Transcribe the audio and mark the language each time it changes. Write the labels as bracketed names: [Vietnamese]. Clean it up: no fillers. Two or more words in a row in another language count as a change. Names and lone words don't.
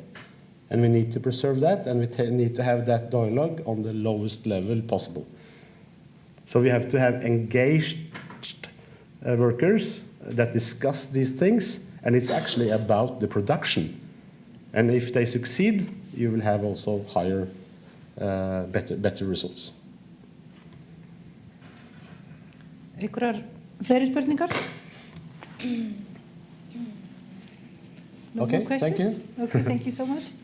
[English] And we need to preserve that, and we need to have that dialogue on the lowest level possible. So we have to have engaged workers that discuss these things, and it's actually about the production. And if they succeed, you will have also higher, better results. [Icelandic] Einhverjar fleiri spurningar? [English] No Okay, more questions? thank you. Okay, thank you so much.